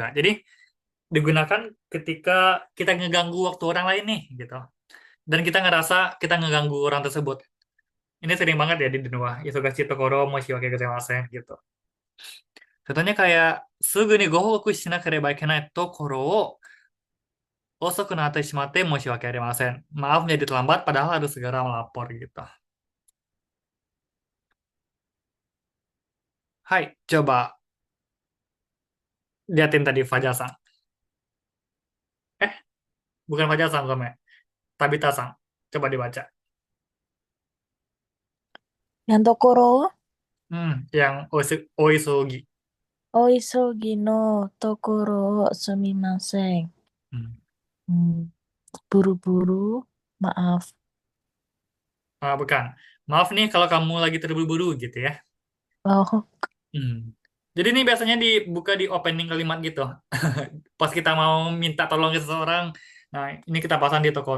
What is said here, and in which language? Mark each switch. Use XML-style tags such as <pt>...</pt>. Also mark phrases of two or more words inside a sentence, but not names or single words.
<id>Jadi, digunakan ketika kita ngeganggu waktu orang lain nih, gitu. Dan kita ngerasa kita ngeganggu orang tersebut. Ini sering banget ya di Denwa.</id> <ja>忙しいところ申し訳ございません,</ja> <id>gitu. Contohnya kayak,</id> <ja>すぐにご報告しなければいけないところを遅くなってしまって申し訳ありません.</ja> <id>Maaf menjadi terlambat padahal harus segera melapor gitu. Hai, coba liatin tadi Fajar-san. Eh, bukan Fajar-san, Gome. Tabita-san. Coba dibaca. Yang Tokoro, Yang oisogi.</id> <ja>お急ぎのところすみません. Hmm.</ja> <id>Buru-buru, maaf. Bukan. Maaf nih kalau kamu lagi terburu-buru gitu ya. Oh, Hmm. Jadi ini biasanya dibuka di opening kalimat gitu. Pas kita mau minta tolong ke seseorang, nah ini kita pasang di Tokoro.</id>